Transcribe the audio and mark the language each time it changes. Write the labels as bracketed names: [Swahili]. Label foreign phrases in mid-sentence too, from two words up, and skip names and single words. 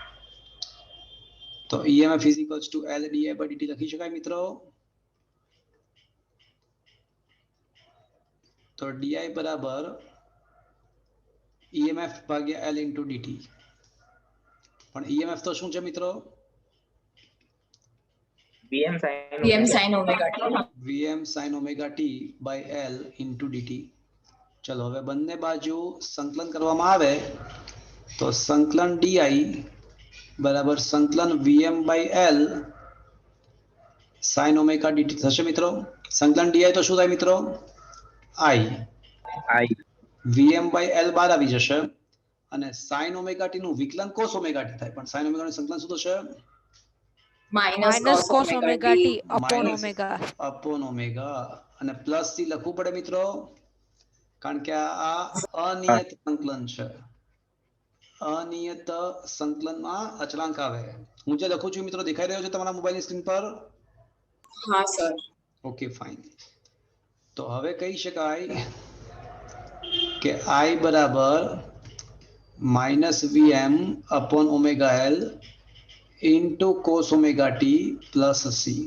[Gujarati] તો [English] EMF is equals to L di/dt [Gujarati] લખી શકાય મિત્રો. તો di બરાબર EMF ભાગ્યા [English] L into dt. [Gujarati] પણ EMF તો શું છે મિત્રો? [English] Vm sin Vm sin omega t. Vm sin omega t by L into dt. [Gujarati] ચલો હવે બંને બાજુ સંકલન કરવામાં આવે તો સંકલન di બરાબર સંકલન [English] Vm by L sin omega dt [Gujarati] થશે મિત્રો. સંકલન di તો શું થાય મિત્રો? I. [English] Vm by L [Gujarati] બહાર આવી જશે અને [English] sin omega t [Gujarati] નું વિકલન [English] cos omega t [Gujarati] થાય. પણ [English] sin omega [Gujarati] નું સંકલન શું થશે? [English] Minus Minus cos cos omega omega t. t upon Minus omega. upon omega [Gujarati] અને પ્લસ થી લખવું પડે મિત્રો કારણ કે આ અનિયત સંકલન છે. અનિયત સંકલનમાં અચળાંક આવે. હું જે લખું છું મિત્રો દેખાઈ રહ્યો છે તમારા મોબાઈલની સ્ક્રીન પર? હા સર. [English] okay fine. [Gujarati] તો હવે કહી શકાય કે I બરાબર [English] minus Vm upon omega L into cos omega t plus c.